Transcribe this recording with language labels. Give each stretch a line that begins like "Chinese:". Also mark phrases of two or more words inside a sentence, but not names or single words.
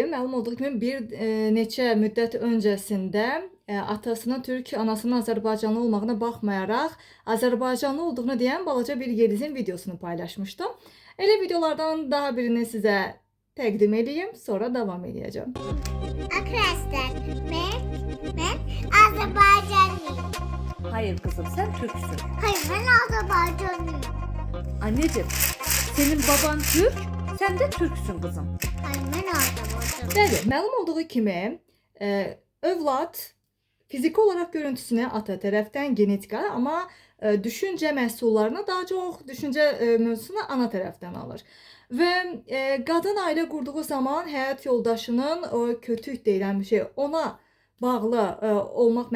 Azerbaijani: Məlum olduğu kimi bir neçə müddət öncəsində atasının türk, anasının Azərbaycanlı olmağına baxmayaraq Azərbaycanlı olduğunu deyən balaca bir Yelizin videosunu paylaşmışdım. Elə videolardan daha birini sizə təqdim edeyim, sonra davam edəcəm.
Turkish: Arkadaşlar ben Azerbaycanlıyım. Hayır kızım, sen Türksün. Hayır, ben Azerbaycanlıyım. Anneciğim, senin baban Türk, sen de Türksün kızım. Hayır, ben Azerbaycanlıyım.
Azerbaijani: Bəli, məlum olduğu kimi övlad fiziki olaraq görüntüsünü ata tərəfdən genetika, amma düşüncə məhsullarını daha çox düşüncə mövzusunu ana tərəfdən alır. Və qadın ailə qurduğu zaman həyat yoldaşının o kötük deyilən bir şey ona bağlı olmaq